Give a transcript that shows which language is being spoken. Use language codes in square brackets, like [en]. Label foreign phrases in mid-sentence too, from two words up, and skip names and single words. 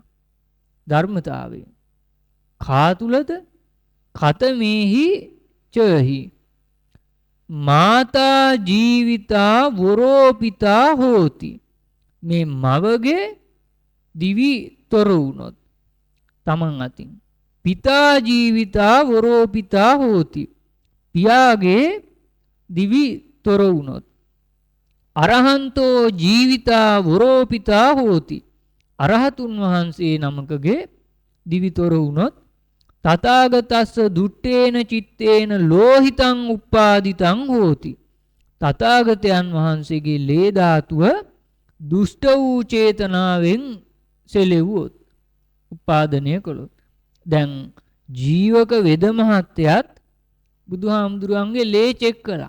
[si] ධර්මතාවයෙන් කා තුලද [pi] කතමේහි චහි මාතා ජීවිතා වරෝපිතා හෝති [si] මේ මවගේ දිවි තොර වුණොත් තමන් අතින් [pi] පිතා ජීවිතා වරෝපිතා හෝති [si] පියාගේ දිවි තොර වුණොත් අරහන්තෝ [pi] ජීවිතා වරෝපිතා හෝති [si] අරහතුන් වහන්සේ නමකගේ දිවි තොර වුණොත් [pi] තථාගතස්ස දුට්ටේන චිත්තේන ලෝහිතං උප්පාදිතං හෝති [si] තථාගතයන් වහන්සේගේ ලේ ධාතුව දුෂ්ට වූ චේතනාවෙන් සෙලෙව්වොත් උපාදනය කළොත් දැන් ජීවක වෙද මහත්තයත් බුදුහාමුදුරන්ගේ ලේ චෙක් කළා.